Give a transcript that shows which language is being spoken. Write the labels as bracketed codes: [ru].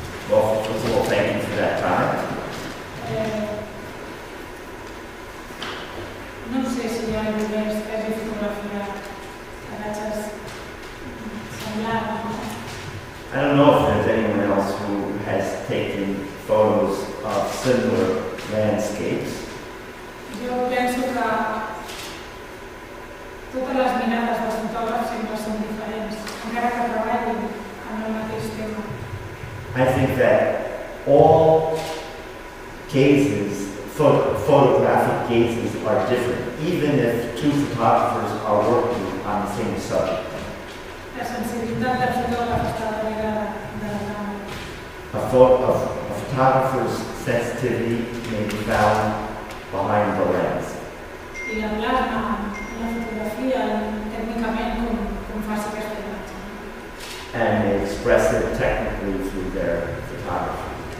[en] Well, first of all, thank you for that time. [ca] No sé si hi ha moments que hagi fotografiat paratges semblants. [en] I don't know if there's anyone else who has taken photos of similar landscapes. [ca] Jo penso que totes les mirades dels fotògrafs sempre són diferents, encara que treballin en el mateix tema. [en] I think that all gazes, photographic gazes, are different, even if two photographers are working on the same subject. [ca] La sensibilitat del fotògraf està darrere de la càmera. [en] A photographer's sensitivity may be found behind the lens. [ca] I la plasma en la fotografia tècnicament com faci aquesta imatge. [en] And they express it technically through their photography.